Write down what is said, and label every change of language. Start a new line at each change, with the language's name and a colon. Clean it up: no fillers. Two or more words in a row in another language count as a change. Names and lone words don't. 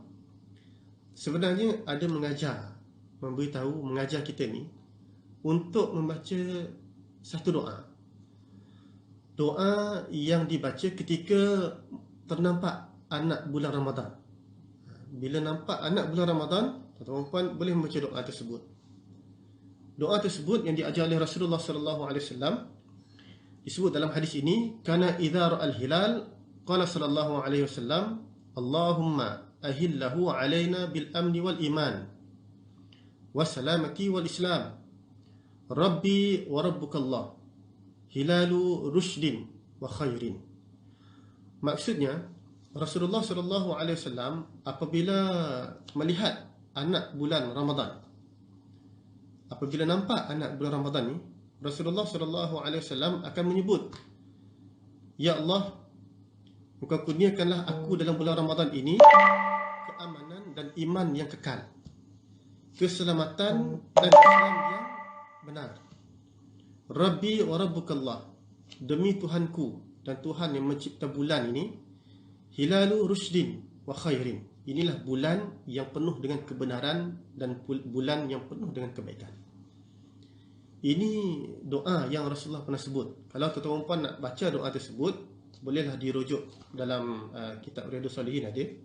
Malay: Sebenarnya ada mengajar kita ni untuk membaca satu doa yang dibaca ketika ternampak anak bulan Ramadan. Bila nampak anak bulan Ramadan, tuan-tuan boleh membaca doa tersebut. Doa tersebut yang diajar oleh Rasulullah
Arabic: صلى الله عليه وسلم
Malay: disebut dalam hadis ini,
Arabic: كان إذا رأى الهلال قال صلى الله عليه وسلم اللهم أهله علينا بالأمن والإيمان والسلامة والإسلام ربي وربك الله هلال رشد وخير.
Malay: Maksudnya, Rasulullah
Arabic: صلى الله عليه وسلم
Malay: apabila melihat anak bulan Ramadan, apabila nampak anak bulan Ramadan ni, Rasulullah
Arabic: صلى الله عليه وسلم
Malay: akan menyebut, ya Allah, Engkau kurniakanlah aku dalam bulan Ramadan ini keamanan dan iman yang kekal, keselamatan dan Islam yang benar.
Arabic: ربي وربك الله,
Malay: demi Tuhanku dan Tuhan yang mencipta bulan ini,
Arabic: هلال رشد وخير,
Malay: inilah bulan yang penuh dengan kebenaran dan bulan yang penuh dengan kebaikan. Ini doa yang Rasulullah pernah sebut. Kalau tuan-tuan puan nak baca doa tersebut, bolehlah dirujuk dalam kitab Riyadhus Salihin ada.